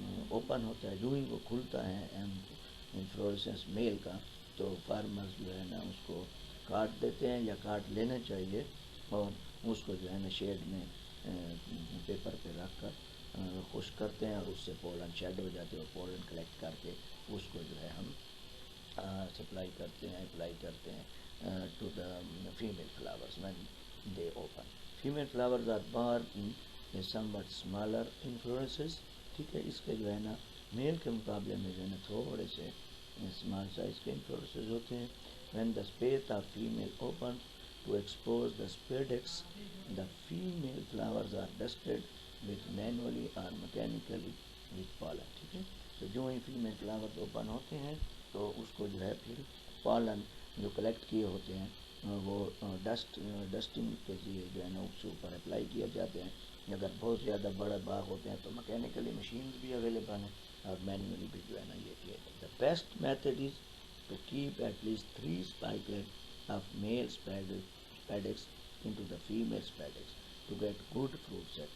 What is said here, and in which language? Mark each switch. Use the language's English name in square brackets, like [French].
[Urdu] Open ہوتا ہے، جو ہی وہ کھلتا ہے انفلوریسنس میل کا، تو فارمرز جو ہے نا اس کو کاٹ دیتے ہیں یا کاٹ لینا چاہیے اور اس کو جو ہے نا شیڈ میں پیپر پہ رکھ کر خشک کرتے ہیں اور اس سے پولن شیڈ ہو جاتے ہیں اور پولن کلیکٹ کر کے اس کو جو ہے ہم سپلائی کرتے ہیں، اپلائی کرتے ہیں [English] To the female flowers when they open. Female flowers are born in a somewhat smaller inflorescences. [Urdu] ٹھیک ہے. اس کے جو ہے نا میل کے مقابلے میں جو ہے نا تھوڑے سے اسمال سائز کے انفلوریسنس ہوتے ہیں. [English] when the spathe of female opens to expose the spadix, the female flowers are dusted with manually or mechanically with pollen. [Urdu] ٹھیک ہے. تو جو ہی فیمیل فلاورز اوپن ہوتے ہیں تو اس کو جو ہے پھر پالن جو کلیکٹ کیے ہوتے ہیں وہ ڈسٹنگ کے لیے جو ہے نا اس کے اوپر اپلائی کیے جاتے ہیں. اگر بہت زیادہ بڑے باغ ہوتے ہیں تو میکینیکلی مشینز بھی اویلیبل ہیں اور مینولی بھی جو ہے نا یہ کیا جاتا ہے. [English] The best method is to keep at least 3 spikelets of male spadix into the female spadix to get good fruit set.